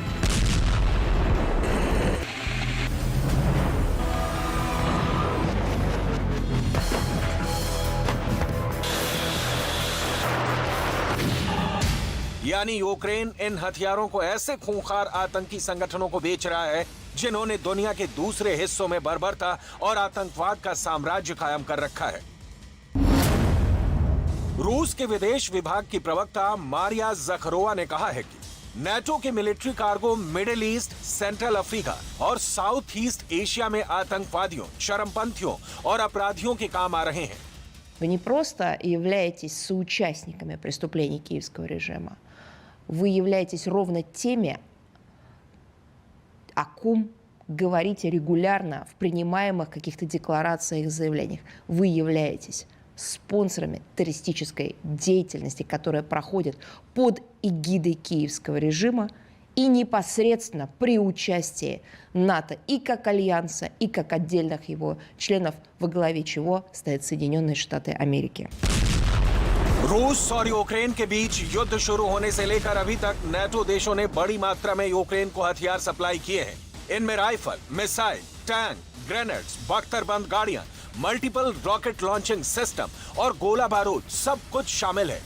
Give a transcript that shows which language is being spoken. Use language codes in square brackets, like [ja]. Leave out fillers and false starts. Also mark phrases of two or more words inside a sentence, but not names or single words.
[hi] यानी यूक्रेन इन हथियारों को ऐसे खूंखार आतंकी संगठनों को बेच रहा है जिन्होंने दुनिया के दूसरे हिस्सों में बर्बरता और आतंकवाद का साम्राज्य कायम कर रखा है। रूस के विदेश विभाग की प्रवक्ता मारिया ज़खरोवा ने कहा है कि नाटो के [en] military cargo [hi] मिडिल ईस्ट, सेंट्रल अफ्रीका और साउथ ईस्ट एशिया में आतंकवादियों, चरमपंथियों और अपराधियों के काम आ रहे हैं। [ru] Вы не просто являетесь соучастниками преступлений киевского режима, вы являетесь ровно теми, о ком говорите регулярно в принимаемых каких-то декларациях и заявлениях. Вы являетесь спонсорами террористической деятельности, которая проходит под эгидой киевского режима и непосредственно при участии НАТО и как альянса, и как отдельных его членов, во главе чего стоят Соединенные Штаты Америки. [hi] रूस और यूक्रेन के बीच युद्ध शुरू होने से लेकर अभी तक नेटो देशों ने बड़ी मात्रा में यूक्रेन को हथियार सप्लाई किए हैं। इनमें राइफल, मिसाइल, टैंक, ग्रेनेड्स, बख्तरबंद गाड़ियां, [en] multiple rocket launching system [hi] और गोला बारूद सब कुछ शामिल है।